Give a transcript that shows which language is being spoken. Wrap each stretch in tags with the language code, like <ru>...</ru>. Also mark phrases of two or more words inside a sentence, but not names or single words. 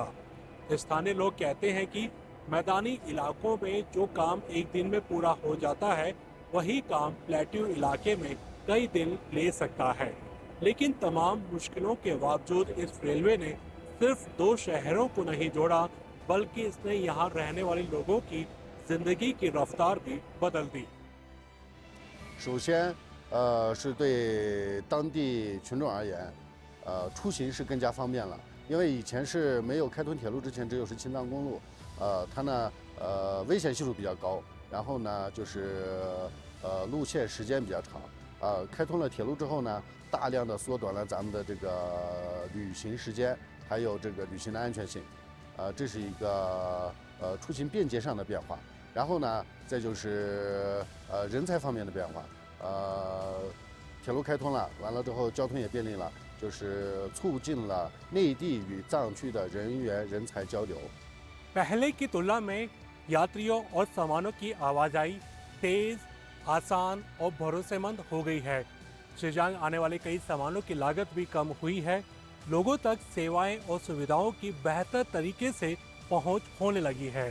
<hi>स्थानीय लोग कहते हैं कि मैदानी इलाकों में जो काम एक दिन में पूरा हो जाता है, वही काम प्लेट्यू इलाके में कई दिन ले सकता है। लेकिन तमाम मुश्किलों के बावजूद इस रेलवे ने सिर्फ 2 शहरों को नहीं जोड़ा, बल्कि इसने यहाँ रहने वाले लोगों की जिंदगी की रफ्तार भी बदल दी।</hi> <zh>首先，是对当地群众而言，出行是更加方便了。因为以前是没有开通铁路之前，只有是青藏公路，它呢，危险系数比较高，然后呢，路线时间比较长。开通了铁路之后呢，大量的缩短了咱们的这个旅行时间，还有这个旅行的安全性。这是一个出行便捷上的变化。然后呢，再就是人才方面的变化。铁路开通了，完了之后交通也便利了，就是促进了内地与藏区的人才交流。</zh> <hi>पहले की तुलना में यात्रियों और सामानों की आवाजाही तेज, आसान और भरोसेमंद हो गई है। शीजांग आने वाले कई सामानों की लागत भी कम हुई है। लोगों तक सेवाएं और सुविधाओं की बेहतर तरीके से पहुंच होने लगी है।</hi>